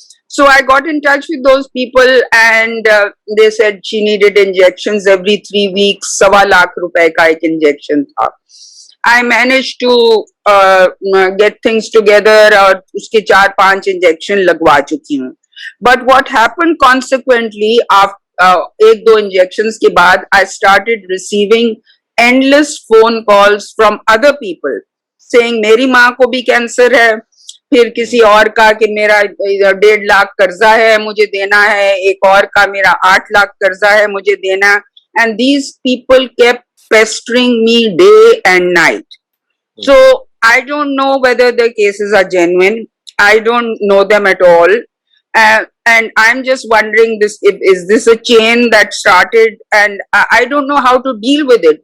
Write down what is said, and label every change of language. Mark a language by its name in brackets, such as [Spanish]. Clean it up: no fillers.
[English] So I got in touch with those people and they said she needed injections every 3 weeks. [Hindi] 1.25 lakh रुपए का एक injection था. [English] I managed to get things together [Hindi] और उसके 4-5 injection लगवा चुकी हूँ. [English] But what happened consequently after 1-2 injections [Hindi] के बाद [English] I started receiving endless phone calls from other people saying [Hindi] मेरी माँ को भी कैंसर है, फिर किसी और का कि मेरा 1.5 लाख कर्जा है मुझे देना है, एक और का मेरा 8 लाख कर्जा है मुझे देना, [English] and these people kept pestering me day and night. So I don't know whether the cases are genuine. I don't know them at all. And I'm just wondering is this a chain that started and I don't know how to deal with it.